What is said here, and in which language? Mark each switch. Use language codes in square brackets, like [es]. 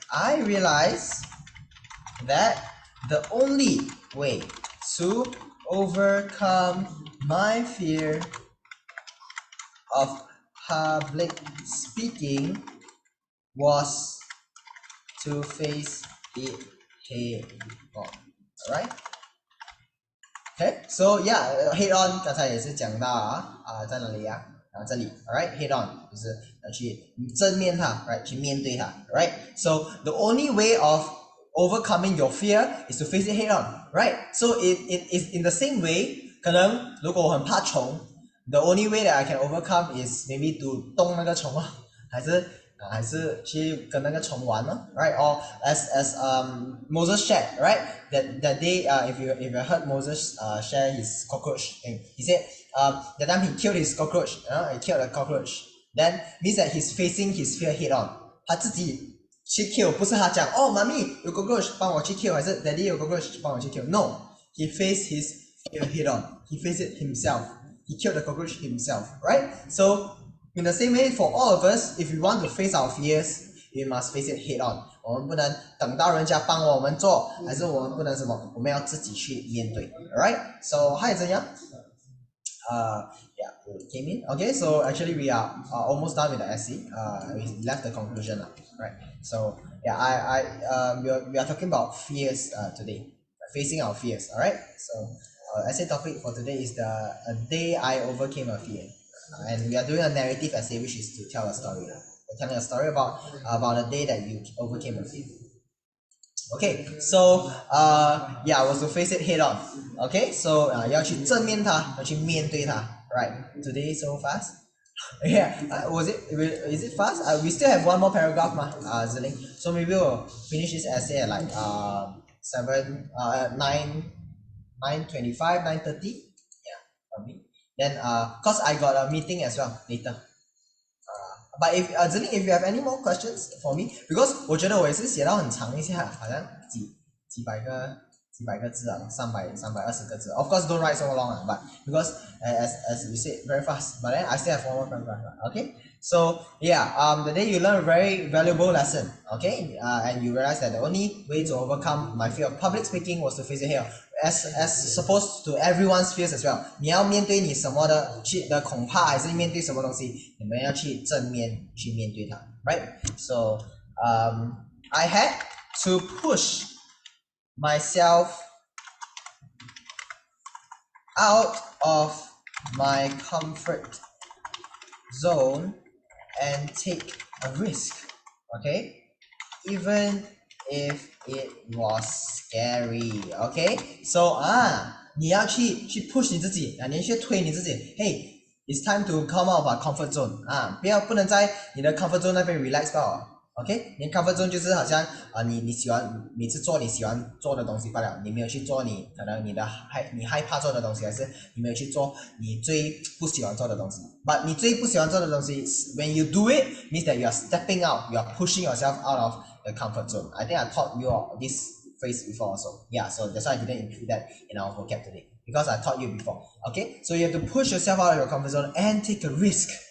[en] I realized that the only way to overcome my fear of public speaking was to face it head on. Alright? [zh] Okay, so yeah, head on 刚才也是讲到在哪里这里 alright, head on 就是去正面它 right 去面对它 right. [en] So the only way of overcoming your fear is to face it head on, right? So it is in the same way [zh] 可能如果我很怕虫 [en] the only way that I can overcome is maybe to [zh] 动那个虫还是去跟那个虫玩咯 [en] right? Or as Moses shared, right? That day if you heard Moses share his cockroach thing, he said that time he killed his cockroach, he killed a cockroach, then means that he's facing his fear head on. [zh] 他自己去 kill 不是他讲妈咪有 cockroach 帮我去 kill 还是 daddy 有 cockroach 帮我去 kill. [en] No, he faced his fear head on. He faced it himself. He killed the cockroach himself, right? So in the same way for all of us, if we want to face our fears, we must face it head on. [zh] 我们不能等到人家帮我们做，还是我们不能什么，我们要自己去面对 alright? [en] So [zh] 还有怎样 [en] yeah, we came in. Okay, so actually we are almost done with the essay. We left the conclusion right? So yeah, we are talking about fears today, facing our fears. Alright, so essay topic for today is a day I overcame a fear, and we are doing a narrative essay, which is to tell a story. We're telling a story about a day that you overcame a fear. Okay, so yeah, was to face it head on. [zh] Okay, so 要去正面它，要去面对它。 [en] Right, today so fast. Yeah, is it fast? We still have one more paragraph, Ziling. So maybe we'll finish this essay at like 9:25, 9:30. Yeah, probably. Then cause I got a meeting as well later. But if Ziling, if you have any more questions for me, because [zh] 我觉得我也是写到很长一下，好像几百个字320个字。 [en] Of course, don't write so long, but because as you said, very fast. But then I still have one more paragraph. Okay, so yeah, the day you learn a very valuable lesson. Okay, and you realize that the only way to overcome my fear of public speaking was to face it here. As supposed to everyone's fears as well. [zh] 你要面对你什么的恐怕，还是面对什么东西，你们要去正面去面对它 right? [en] So I had to push myself out of my comfort zone and take a risk, okay? Even if it was scary, okay? [zh] So 你要去 push 你自己你要去推你自己 [en] Hey, it's time to come out of our comfort zone [zh] 不能在你的 comfort zone 那边 relax 吧OK， 你 comfort zone 就是好像你喜欢每次做你喜欢做的东西罢了，你没有去做你可能你害怕做的东西，还是你没有去做你最不喜欢做的东西。 [en] But [zh] 你最不喜欢做的东西 [en] when you do it means that you are stepping out, you are pushing yourself out of the comfort zone. I think I taught you this phrase before also. Yeah, so that's why I didn't include that in our vocab today, because I taught you before. Okay, so you have to push yourself out of your comfort zone and take a risk.